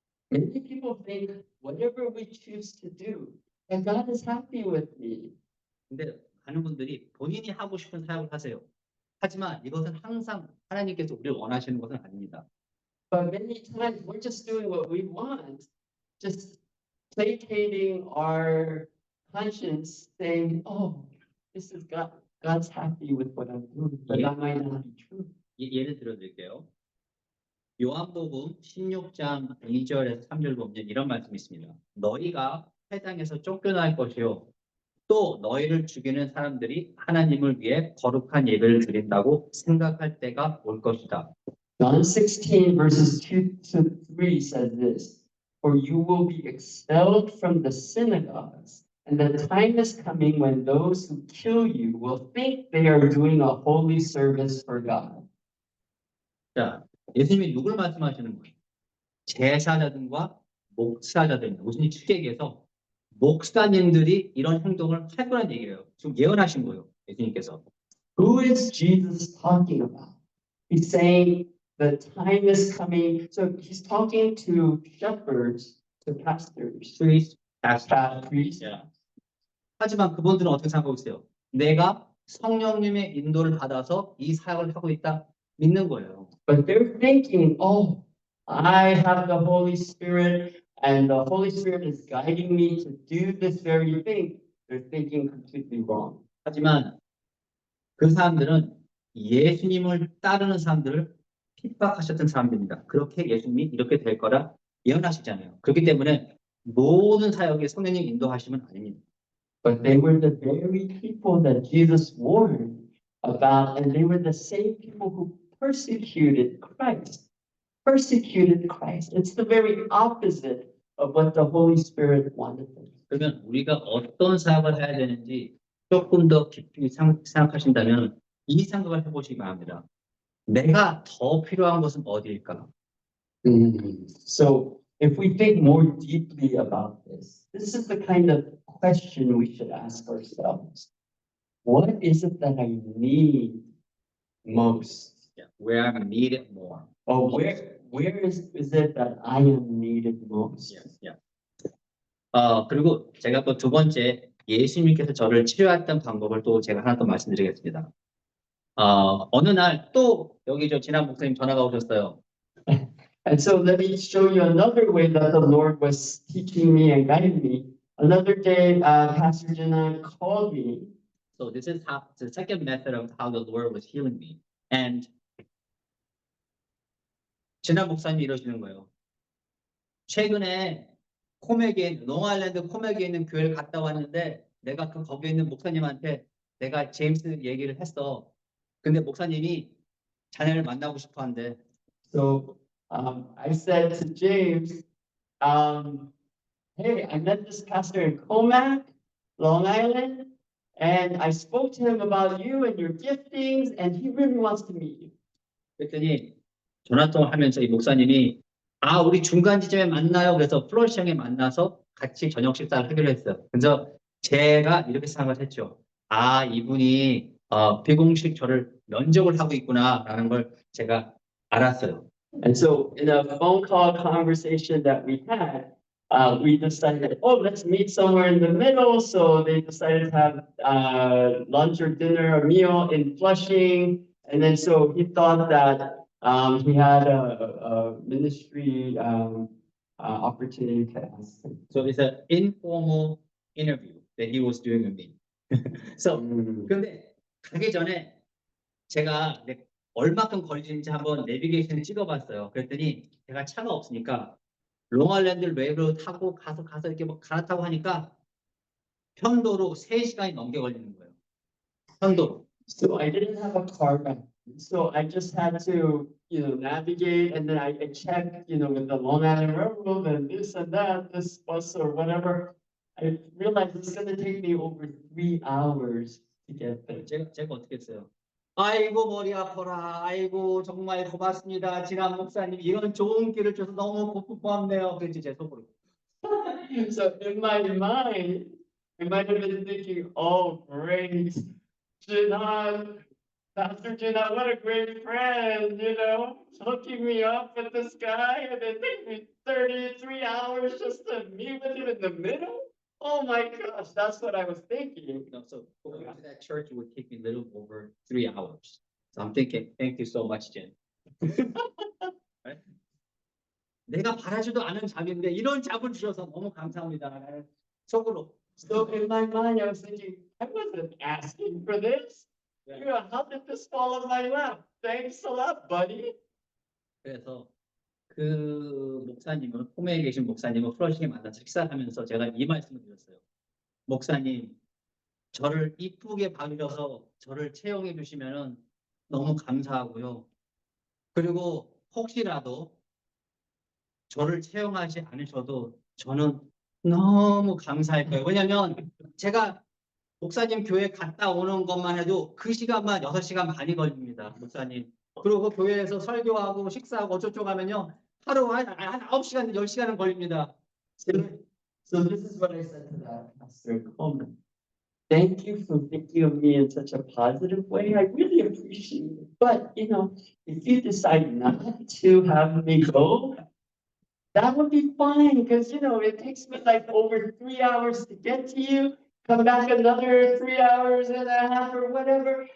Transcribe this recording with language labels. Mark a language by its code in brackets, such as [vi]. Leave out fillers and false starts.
[en] Many people think whatever we choose to do, and God is happy with me. [ko] 근데 많은 분들이 본인이 하고 싶은 사역을 하세요. 하지만 이것은 항상 하나님께서 우리를 원하시는 것은 아닙니다. [en] But many times we're just doing what we want, just placating our conscience, saying, "Oh, this is God. God's happy with what I'm doing," but Yeah. that might not be true. [ko] 예를 들어 드릴게요. 요한복음 16장 2절에서 3절 보면 이런 말씀이 있습니다. 너희가 세상에서 쫓겨날 것이요. 또 너희를 죽이는 사람들이 하나님을 위해 거룩한 예배를 드린다고 생각할 때가 올 것이다. [en] John 16 verses 2 to 3 says this, "For you will be expelled from the synagogues, and the time is coming when those who kill you will think they are doing a holy service for God." [ko] 자, 예수님이 누굴 말씀하시는 거예요? 제사자들과 목사자들, 무슨 축계에서 목사님들이 이런 행동을 할 거란 얘기예요. 지금 예언하신 거예요, 예수님께서. [en] Who is Jesus talking about? He's saying the time is coming. So he's talking to shepherds, to pastors, Priests, pastors. priests. Yeah. [ko] 하지만 그분들은 어떻게 생각하고 있어요? 내가 성령님의 인도를 받아서 이 사역을 하고 있다 믿는 거예요. [en] But they're thinking, oh, I have the Holy Spirit, and the Holy Spirit is guiding me to do this very thing. They're thinking completely wrong. [ko] 하지만 그 사람들은 예수님을 따르는 사람들을 핍박하셨던 사람들입니다. 그렇게 예수님이 이렇게 될 거라 예언하시잖아요. 그렇기 때문에 모든 사역에 성령님 인도하시면 아닙니다. [en] But they were the very people that Jesus warned about, and they were the same people who persecuted Christ. Persecuted Christ. It's the very opposite of what the Holy Spirit wanted them. [ko] 그러면 우리가 어떤 사역을 해야 되는지 조금 더 깊이 생각하신다면 이 생각을 해보시기 바랍니다. 내가 더 필요한 것은 어디일까? [en] So if we think more deeply about this, this is the kind of question we should ask ourselves. What is it that I need most? Where I'm needed more. Or where is it that I am needed most? [ko] 그리고 제가 또 두 번째 예수님께서 저를 치료했던 방법을 또 제가 하나 더 말씀드리겠습니다. 어느 날 또 여기 저 진한 목사님 전화가 오셨어요. [en] And so let me show you another way that the Lord was teaching me and guiding me. Another day, Pastor Jinan called me. So this is how the second method of how the Lord was healing me. And [ko] 진한 목사님이 이러시는 거예요. 최근에 롱아일랜드 코맥에 있는 교회를 갔다 왔는데 내가 거기에 있는 목사님한테 내가 제임스 얘기를 했어. 근데 목사님이 자네를 만나고 싶어 한대. [en] So I said to James, hey, I met this pastor in Comac, Long Island, and I spoke to him about you and your giftings, and he really wants to meet you. [ko] 그랬더니 전화 통화를 하면서 이 목사님이 우리 중간 지점에 만나요. 그래서 플로리시장에 만나서 같이 저녁 식사를 하기로 했어요. 그래서 제가 이렇게 생각을 했죠. 이분이 비공식 저를 면접을 하고 있구나라는 걸 제가 알았어요. [en] And so in a phone call conversation that we had, we decided, let's meet somewhere in the middle. So they decided to have lunch or dinner or meal in Flushing. And then so he thought that he had a ministry opportunity to ask him. So it's an informal interview that he was doing with me. So [ko] 근데 가기 전에 제가 얼마큼 걸리는지 한번 내비게이션을 찍어봤어요. 그랬더니 제가 차가 없으니까 롱아일랜드 웨이브로 타고 가서 이렇게 뭐 갈아타고 하니까 편도로 3시간이 넘게 걸리는 거예요. 편도로. [en] So I didn't have a car back then. So I just had to, navigate, and then I checked, with the Long Island Railroad and this and that, this bus or whatever. I realized it's going to take me over 3 hours to get there. [ko] 제가 어떻게 했어요? 아이고 머리 아파라. 아이고 정말 고맙습니다. 진한 목사님 이런 좋은 길을 줘서 너무 고맙네요. 그랬지 제 속으로. [en] So in my mind, I might have been thinking, oh great, Jinan, Pastor Gina, what a great friend, hooking me up with this guy, and it takes me 33 hours just to meet with him in the middle. Oh my gosh, that's what I was thinking. So going to that church would take me a little over 3 hours. So I'm thinking, thank you so much, Jen. Right? [ko] 내가 바라지도 않은 잡인데 이런 잡을 주셔서 너무 감사합니다. 나는 속으로. [en] So in my mind, I was thinking, I wasn't asking for this. How did this fall in my lap? Thanks a lot, buddy. [ko] 그래서 그 목사님은 홈에 계신 목사님은 플러싱에 만나서 식사하면서 제가 이 말씀을 드렸어요. 목사님, 저를 이쁘게 봐주셔서 저를 채용해 주시면은 너무 감사하고요. 그리고 혹시라도 저를 채용하지 않으셔도 저는 너무 감사할 거예요. 왜냐면 제가 목사님 교회 갔다 오는 것만 해도 그 시간만 6시간 반이 걸립니다. 목사님. 그리고 그 교회에서 설교하고 식사하고 어쩌고 하면요. 하루 한 9시간, 10시간은 걸립니다. [en] So this is what I said to that Pastor Coleman. Thank you for thinking of me in such a positive way. I really appreciate it. But, if you decide not to have me go, that would be fine because, it takes me like over 3 hours to get to you, come back another 3 hours and a half or whatever.